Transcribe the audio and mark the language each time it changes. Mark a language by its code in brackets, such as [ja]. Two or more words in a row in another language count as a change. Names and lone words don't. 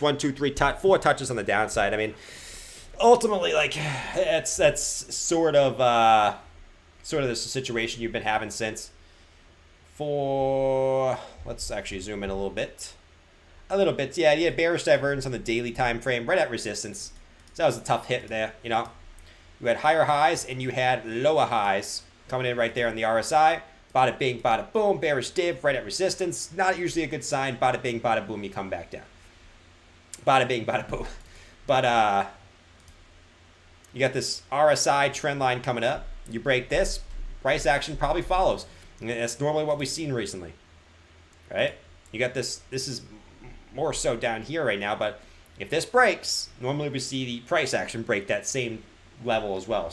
[en] 1, 2, 3 4 touches on the downside. I mean, ultimately, like that's sort of the situation you've been having since. Let's actually zoom in a little bit. Yeah, you had bearish divergence on the daily time frame, right at resistance. So that was a tough hit there, you know. You had higher highs and you had lower highs coming in right there on the RSI. Bada bing, bada boom, bearish div right at resistance. Not usually a good sign. Bada bing, bada boom, you come back down. Bada bing, bada boom. But you got this RSI trend line coming up. You break this, price action probably follows. And that's normally what we've seen recently, right? You got this. This is more so down here right now, but if this breaks, normally we see the price action break that same level as well.